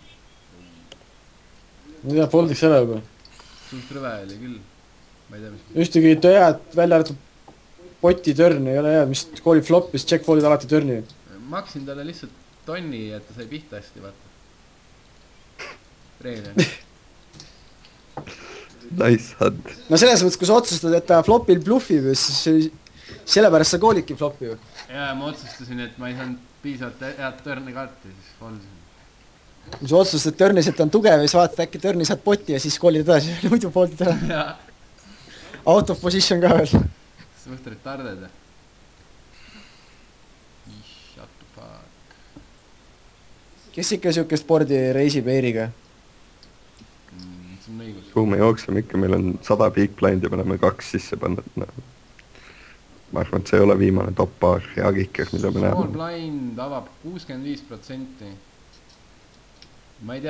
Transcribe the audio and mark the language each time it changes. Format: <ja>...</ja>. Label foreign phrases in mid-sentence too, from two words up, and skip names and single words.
<et>ma ei tea , foldiks ära juba . suht rõve oli küll . ma ei tea , mis . ühtegi head välja arvatud poti törn ei ole head , mis koolib flop'i , siis</et> <en>check fold'id</en> <et>alati törni . maksin talle lihtsalt tonni , et ta sai pihta hästi , vaata . reegel on .</et> <en>Nice hand.</en> <et>no selles mõttes , kui sa otsustad , et ta flop'il bluffib , siis sellepärast sa koolidki flop'i ju . ja ma otsustasin , et ma ei saanud piisavalt head törni kaarti , siis foldisin . kui sa otsustad törnis , et ta on tugev ja siis vaatad äkki törni saad poti ja siis koolid edasi , muidu fold'id ära . jaa ,</et> <en>Out of position</en> <et>ka veel .</et> <en>suht retarded . Shut the fuck .</en> <et>kes ikka siukest board'i reisib Eiriga ? see on õigus . Kuhu me jookseme ikka, meil on 100</et> <en>big blind</en> <et>ja me oleme 2 sisse pannud no.. ma arvan, et see ei ole viimane top paar hea kicker, mida me Small näeme. blind avab 65%. ma ei tea .</et>